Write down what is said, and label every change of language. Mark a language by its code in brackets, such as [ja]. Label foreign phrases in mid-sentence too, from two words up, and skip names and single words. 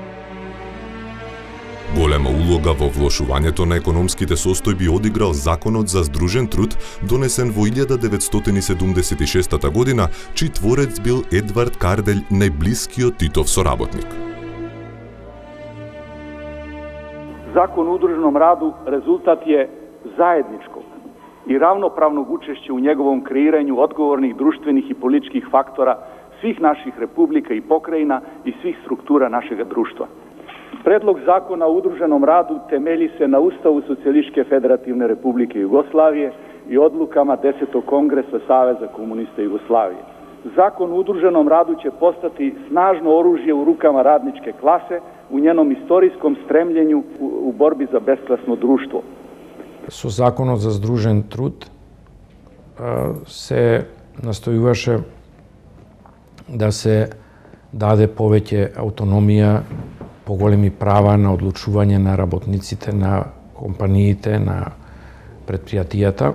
[mk] Голема улога во влошувањето на економските состојби одиграл Законот за здружен труд, донесен во 1976 година, чиј творец бил Едвард Карделј, најблискиот Титов соработник. [sr] Закон о удруженом раду резултат е заедничког и равноправnog учешća u njegovom kreiranju odgovornih društvenih i političkih faktora svih naših republika i pokrajina i svih struktura našeg društva. Predlog zakona o udruženom radu temelji se na Ustavu Socijalističke federativne republike Jugoslavije i odlukama 10. kongresa Saveza komunista Jugoslavije. Zakon o udruženom radu će postati snažno oružje u rukama radničke klase u njenom istorijskom stremljenju u borbi za besklasno društvo. [mk] Со Законот за здружен труд се настојуваше да се даде повеќе аутономија, поголеми права на одлучување на работниците, на компаниите, на предпријатијата.